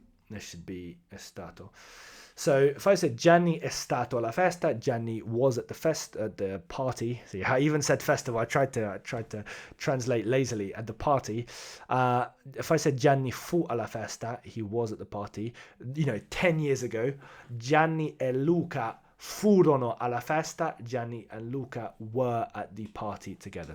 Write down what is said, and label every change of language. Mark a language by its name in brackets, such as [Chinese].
[English] This should be è stato. So if I said Gianni [Italian] è stato alla festa, [English] Gianni was at the party. See, I even said festival. I tried to translate lazily at the party. If I said Gianni [Italian] fu alla festa, [English] he was at the party. 10 years ago, [Italian] Gianni e Luca furono alla festa. [English] Gianni and Luca were at the party together.